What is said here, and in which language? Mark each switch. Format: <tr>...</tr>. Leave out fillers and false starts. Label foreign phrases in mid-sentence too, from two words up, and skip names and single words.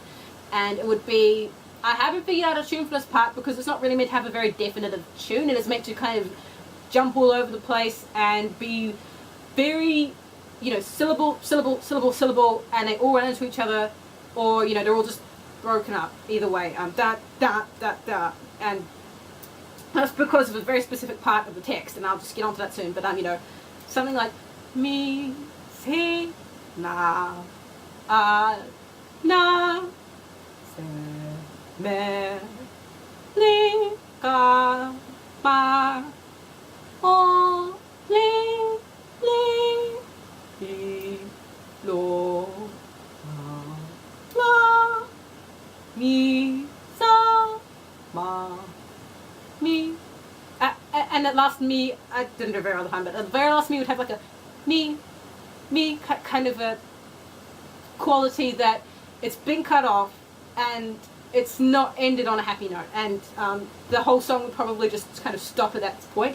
<en>And it would be, I haven't figured out a tune for this part because it's not really meant to have a very definitive tune, and it's meant to kind of jump all over the place and be very, you know, syllable, syllable, syllable, syllable, and they all run into each other, or, you know, they're all just broken up either way. Da, da, da, da. And that's because of a very specific part of the text, and I'll just get onto that soon. But you know, something like mi se na na se me li ka ma o li li lo la mi sa ma me, and at last me, I didn't do very well the time, but at the very last me would have like a me kind of a quality that it's been cut off and it's not ended on a happy note, and the whole song would probably just kind of stop at that point.</en>